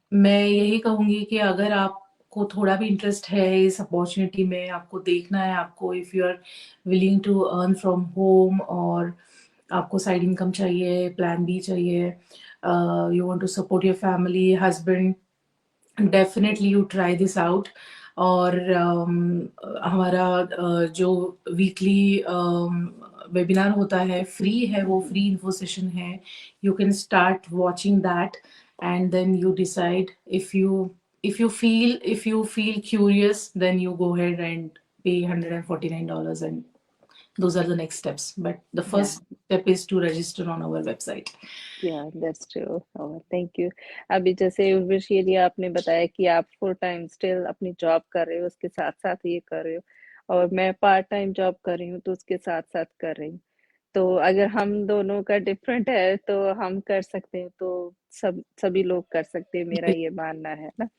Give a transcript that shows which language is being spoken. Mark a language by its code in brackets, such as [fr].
[hi] मैं यही कहूँगी कि अगर आपको थोड़ा भी इंटरेस्ट है इस अपॉर्चुनिटी में, आपको देखना है, आपको [en] if you are willing to earn from home, [hi] और आपको साइड इनकम चाहिए, प्लान बी चाहिए, [en] You want to support your family, husband, definitely you try this out. [hi] और हमारा जो वीकली वेबिनार होता है, फ्री है, वो फ्री इन्फो सेशन है। [en] You can start watching that and then you decide if you feel curious, then you go ahead and pay $149, and those are the next steps. But the yeah first step is to register on our website. Yeah that's true. और thank you. [hi] अभी जैसे उर्वशी जी आपने बताया कि आप full time still अपनी जॉब कर रहे हो, उसके साथ साथ ये कर रहे हो, और मैं पार्ट टाइम जॉब कर रही हूँ तो उसके साथ साथ कर रही हूँ। तो अगर हम दोनों का डिफरेंट है तो हम कर सकते हैं, तो सभी लोग कर सकते हैं, मेरा ये मानना है ना।